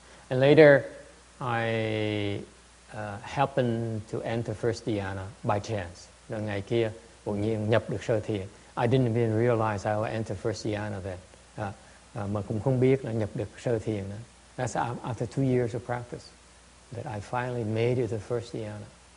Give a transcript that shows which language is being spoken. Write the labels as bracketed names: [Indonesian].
[English] And later I happened to enter first dhyana by chance. [Vietnamese] Rồi ngày kia đột nhiên nhập được sơ thiền. [English] I didn't even realize I would enter first dhyana then. [Vietnamese] Mà cũng không biết là nhập được sơ thiền nữa. [English] That's after 2 years of practice that I finally made it to first dhyana.